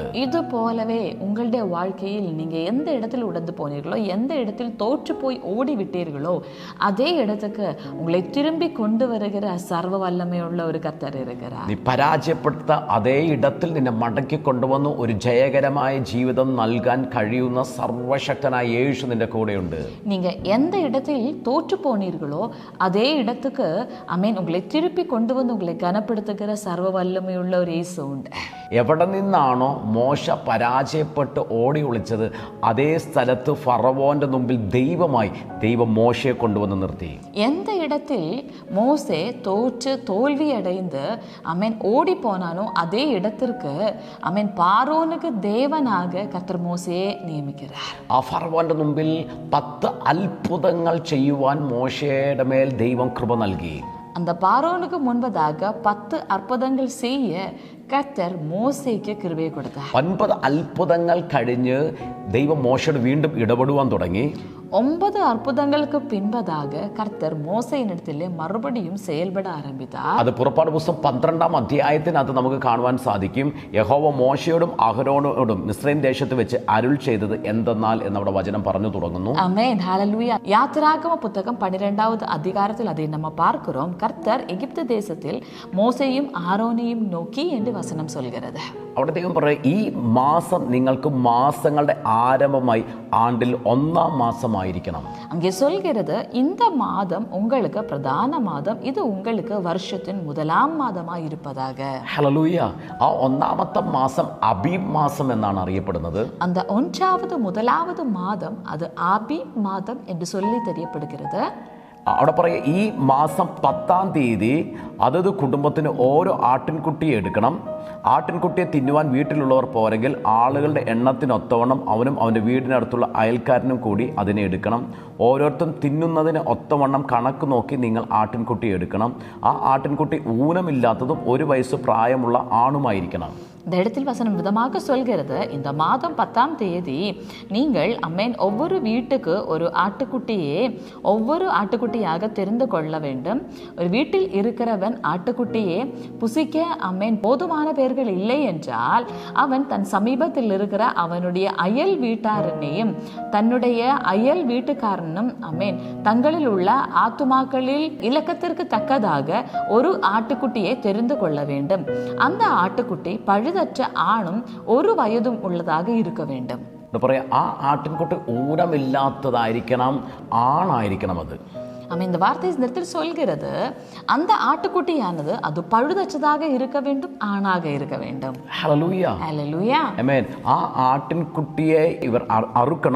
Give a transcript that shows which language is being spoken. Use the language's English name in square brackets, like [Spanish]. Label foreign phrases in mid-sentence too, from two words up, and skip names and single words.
[Tamil] இதுபோலவே உங்களுடைய வாழ்க்கையில் நீங்க எந்த இடத்தில் உடைந்து போனீர்களோ, எந்த இடத்தில் தோற்று போய் ஓடி விட்டீர்களோ அதே இடத்துக்கு உங்களை திரும்பி கொண்டு வருகிற சர்வ வல்லமையுள்ள ஒரு கர்த்தர் இருக்கிறார். [Malayalam] നീ പരാജയപ്പെട്ട അതേ ഇടത്തിൽ നിന്നെ മടക്കി കൊണ്ടുവന്ന് ഒരു ജയകരമായ ജീവിതം നൽകാൻ കഴിയുന്ന സർവശക്തനായ യേശു നിന്റെ കൂടെയുണ്ട്. [Tamil] நீங்க எந்த இடத்தில் தோற்று போனீர்களோ அதே இடத்துக்கு அமேன் உங்களை திருப்பி கொண்டு வந்து உங்களை கனப்படுத்துகிற சர்வ வல்லமையுள்ள ஒரு இயேசு உண்டு. [Malayalam] എവിടെ നിന്നാണോ മോശ പരാജയപ്പെട്ട് ഓടി ഒളിച്ചത്, അതേ സ്ഥലത്ത് ഫറവോന്റെ മുമ്പിൽ ദൈവം മോശയെ കൊണ്ടുവന്ന് നിർത്തി. [Tamil] எந்த இடத்தில் மோசே தோற்று தோல்வி அடைந்து அமேன் ஓடி போனானோ அதே இடத்திற்கு அமேன் பார்வோனுக்கு தேவனாக கர்த்தர் மோசேயை நியமிக்கிறார். [Malayalam] ആ ഫറവോന്റെ മുമ്പിൽ 10 അത്ഭുതങ്ങൾ ചെയ്യുവാൻ മോശയുടെ മേൽ ദൈവം കൃപ നൽകി. [Tamil] அந்த பார்வோனுக்கு முன்பதாக 10 அற்புதங்கள் செய்ய கர்த்தர் மோசேக்கு கிருபை கொடுத்தார். [Malayalam] 9 അത്ഭുതങ്ങൾ കഴിഞ്ഞ് ദൈവം മോശയോട് വീണ്ടും ഇടപെടുവാൻ തുടങ്ങി. 9 അത്ഭുതങ്ങൾക്ക് പിൻപதாக കർത്തർ മോശയിനിടത്തിലെ മറുപടിയും செயல்பட ആരംഭിத்தார். അത് പുറപ്പാട് പുസ്തകം 12ാം അധ്യായത്തിനകത്ത് നമുക്ക് കാണുവാൻ സാധിക്കും. യഹോവ മോശയോടും അഹരോനോടും മിസ്രൈം ദേശത്ത് വെച്ച് അരുൾ ചെയ്തത് എന്തെന്നാൽ എന്നവിടെ വചനം പറഞ്ഞു തുടങ്ങുന്നു. [Tamil] ஆமென். ஹல்லேலூயா. யாத்திராகம புத்தகம் 12வது அதிகாரத்தில் அதை நம்ம பார்க்கிறோம். கர்த்தர் எகிப்து தேசத்தில் மோசேயும் ஆரோனையும் நோக்கி என்று வசனம் சொல்கிறது. [Malayalam] അവിടെ ദൈവം പറയും, ഈ മാസം നിങ്ങൾക്ക് മാസങ്ങളുടെ ആരംഭമായി ആണ്ടിൽ 1-ാം മാസമായി മാസമായിരിക്കണം. [Tamil] அங்கே சொல்கிறது இந்த மாதம் உங்களுக்கு பிரதான மாதம், இது உங்களுக்கு வருஷத்தின் முதலாம் மாதமாய் இருப்பதாக. [Malayalam] ഹല്ലേലൂയ. ആ ഒന്നാമത്തെ മാസം അബീബ് മാസം എന്നാണ് അറിയപ്പെടുന്നത്. [Tamil] அந்த ஒன்றாவது முதலாவது மாதம் அது ஆபீப் மாதம் என்று சொல்லி தெரியப்படுகிறது. [Malayalam] അവിടെ പറയുക, ഈ മാസം 10-ാം തീയതി അതത് കുടുംബത്തിന് ഓരോ ആട്ടിൻകുട്ടിയെ എടുക്കണം. ആട്ടിൻകുട്ടിയെ തിന്നുവാൻ വീട്ടിലുള്ളവർ പോരെങ്കിൽ ആളുകളുടെ എണ്ണത്തിനൊത്തവണ്ണം അവനും അവൻ്റെ വീടിനടുത്തുള്ള അയൽക്കാരനും കൂടി അതിനെ എടുക്കണം. ഓരോരുത്തരും തിന്നുന്നതിന് ഒത്തവണ്ണം കണക്ക് നോക്കി നിങ്ങൾ ആട്ടിൻകുട്ടിയെ എടുക്കണം. ആ ആട്ടിൻകുട്ടി ഊനമില്ലാത്തതും 1 വയസ്സ് പ്രായമുള്ള ആണുമായിരിക്കണം. [Tamil] இந்த இடத்தில் வசனம் விதமாக சொல்கிறது, இந்த மாதம் 10ஆம் தேதி நீங்கள் அம்மேன் ஒவ்வொரு வீட்டுக்கு ஒரு ஆட்டுக்குட்டியே ஒவ்வொரு ஆட்டுக்குட்டியாக தெரிந்து கொள்ள வேண்டும். ஒரு வீட்டில் இருக்கிறவன் ஆட்டுக்குட்டியே புசிக்க அம்மேன் போதுமான பேர்கள் இல்லை என்றால் அவன் தன் சமீபத்தில் இருக்கிற அவனுடைய அயல் வீட்டாரனையும் தன்னுடைய அயல் வீட்டுக்காரனும் அம்மேன் தங்களில் உள்ள ஆத்துமாக்களில் இலக்கத்திற்கு தக்கதாக ஒரு ஆட்டுக்குட்டியை தெரிந்து கொள்ள வேண்டும். அந்த ஆட்டுக்குட்டி பழுதற்ற ஆணும் 1 வயதும் உள்ளதாக இருக்க வேண்டும். [Malayalam] പറയാ, ആ ആട്ടിൻകുട്ടി ഊനമില്ലാത്തതായിരിക്കണം, ആണായിരിക്കണം അത്. [Tamil] இந்த வார்த்தை இந்த இடத்தில் சொல்கிறது, அந்த ஆட்டுக்குட்டியானது அது பழுதற்றதாக இருக்க வேண்டும், ஆணாக இருக்க வேண்டும். [Malayalam] ഹല്ലേലൂയ. ഹല്ലേലൂയ. ആമേൻ. ആ ആട്ടിൻകുട്ടിയെ ഇവർ അറുക്കണം.